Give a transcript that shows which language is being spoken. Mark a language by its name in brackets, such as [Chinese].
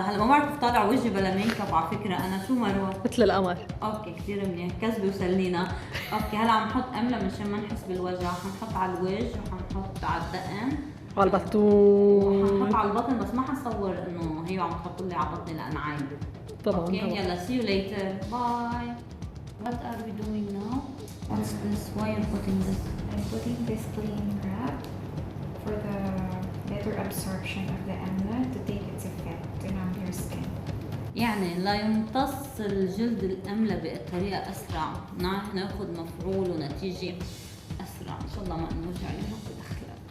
[Arabic] هلا ما بعرف طالع وجهي بلا ميك اب على فكره. انا شو مروه مثل القمر. اوكي كثير منيح كذبه وسلينا. اوكي هلا عم نحط املا مشان ما نحس بالوجع. حنحط على الوجه وحنحط على الدقن على البطون وحنحط على البطن، بس ما حصور انه هي عم تحط لي على بطني لان عايب. طبعا. اوكي يلا [English] see you later bye. What are we doing now? What's this? Why are you putting this? I'm putting this clean wrap for the better absorption of the amla to take its effect on your skin. [Arabic] يعني لا يمتص الجلد الأملة بطريقة أسرع، ناخذ مفعول ونتيجة أسرع. إن شاء الله ما نوجع يومك بدخلك.